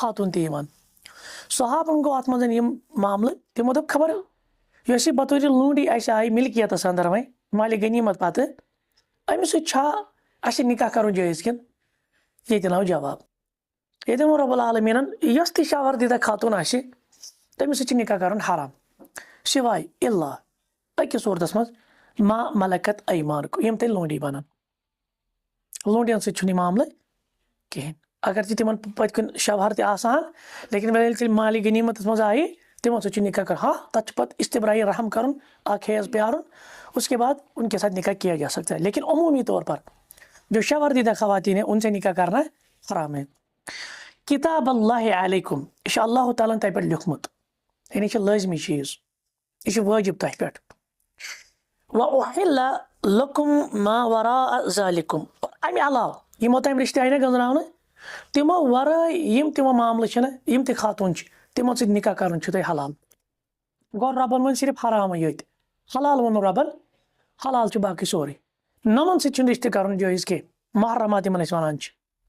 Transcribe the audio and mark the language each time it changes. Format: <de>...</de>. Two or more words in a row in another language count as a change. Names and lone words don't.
<ks>خاتوٗن تہِ یِوان صحابن گوٚو اتھ منٛز یِم معاملہٕ تِمو دوٚپ خبر یۄس یہِ بطورِ لونڈی اسہِ آیہِ ملکیتس اندر وۄنۍ مالِ غنیٖمت پتہٕ أمِس سۭتۍ چھا اسہِ نکاح کرُن جٲیز کِنہٕ ییٚتٮ۪ن آو جواب ییٚتٮ۪ن ووٚن رۄب العالمیٖنن یۄس تہِ شوہر دیٖدہ خاتوٗن آسہِ تٔمِس سۭتۍ چھُ نکاح کرُن حرام سِواے الا أکِس صوٗرتس منٛز</ks> <ar>ما ملکت ایمانکم</ar> <ks>یِم تیٚلہِ لونڈی بنن لونڈین سۭتۍ چھُنہٕ یہِ معاملہٕ کہیٖنۍ اگر تہِ تِمن پٔتۍ کِنۍ شوہر تہِ آسان لیکن وۄنۍ ییٚلہِ تیٚلہِ مالِ غنیٖمتس منٛز آیہِ تِمن سۭتۍ چھُ نکاح کرُن ہاں تتھ چھُ پتہٕ استبراء رحم کرُن اکھ حیض پیارُن</ks> <ur>اس کے بعد ان کے ساتھ نکاح کیا جا سکتا ہے لیکن عمومی طور پر جو شوہر دیدہ خواتین ہیں ان سے نکاح کرنا حرام ہے</ur> <ar>کتاب اللہ علیکم</ar> <ks>یہ چھُ اللہ تعالیٰ تۄہہِ پٮ۪ٹھ لیوٗکھمُت یعنی یہِ چھُ لٲزمی چیٖز یہِ چھُ وٲجب تۄہہِ پٮ۪ٹھ</ks> <ar>وَأُحِلَّ لَكُم مَا وَرَاءَ ذَلِكُم</ar> <ks>امہِ علاوٕ یِمو تام رِشتہٕ آیہِ نہ گٔنٛزراونہٕ تِمو ورٲے یِم تِمو معاملہٕ چھِنہ یِم تہِ خاتوٗن چھِ تِمن سۭتۍ نکاح کرُن چھُ تۄہہِ حلال گوٚو رۄبن ووٚن صرف حرامٕے یوت حلال ووٚن نہٕ رۄبن حلال چھُ باقٕے سورُے نۄمن سۭتۍ چھُنہٕ رِشتہٕ کرُن جٲیز کینٛہہ محرمات یِمن أسۍ ونان چھِ</ks>